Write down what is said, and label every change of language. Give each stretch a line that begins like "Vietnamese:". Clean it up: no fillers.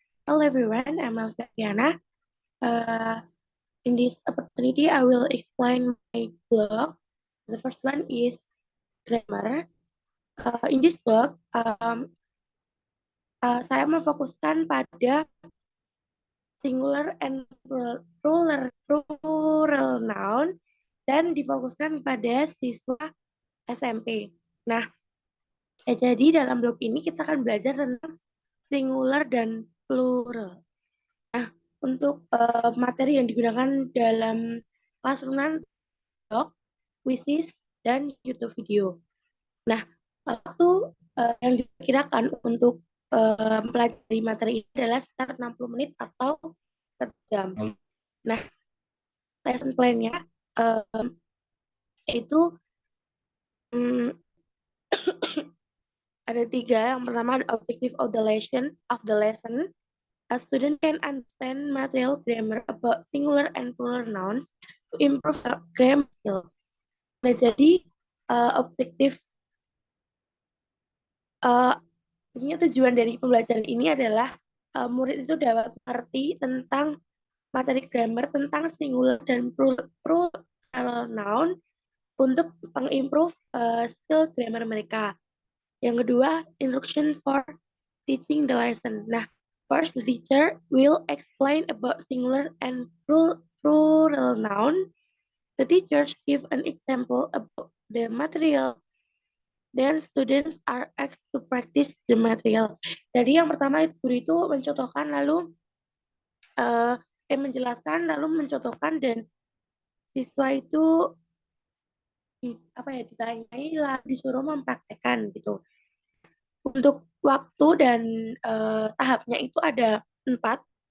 English: Hello everyone, I'm Elsa Diana. In this opportunity, I will explain my blog. The first one is grammar. In this blog,
Indonesian: saya memfokuskan pada singular and plural noun dan difokuskan pada siswa SMP. Nah, jadi dalam blog ini kita akan belajar tentang singular dan plural. Nah, untuk materi yang digunakan dalam classroom nanti, blog, quizzes, dan YouTube video. Nah, waktu yang diperkirakan untuk mempelajari materi ini adalah sekitar 60 menit atau 1 jam. Nah, lesson plan-nya itu ada 3. Yang pertama,
English: objective of the lesson. A student can understand material grammar about singular and plural nouns to improve grammar skill.
Indonesian: Nah, jadi objektif tujuan dari pembelajaran ini adalah murid itu dapat mengerti tentang materi grammar tentang singular dan plural noun untuk mengimprove skill grammar mereka. Yang kedua,
English: instruction for teaching the lesson. Nah, first the teacher will explain about singular and plural noun. The teachers give an example about the material. Then students are asked to practice the material.
Indonesian: Jadi yang pertama itu guru itu mencontohkan lalu menjelaskan lalu mencontohkan dan siswa itu ditanyai lah disuruh mempraktekkan gitu. Untuk waktu dan tahapnya itu ada 4.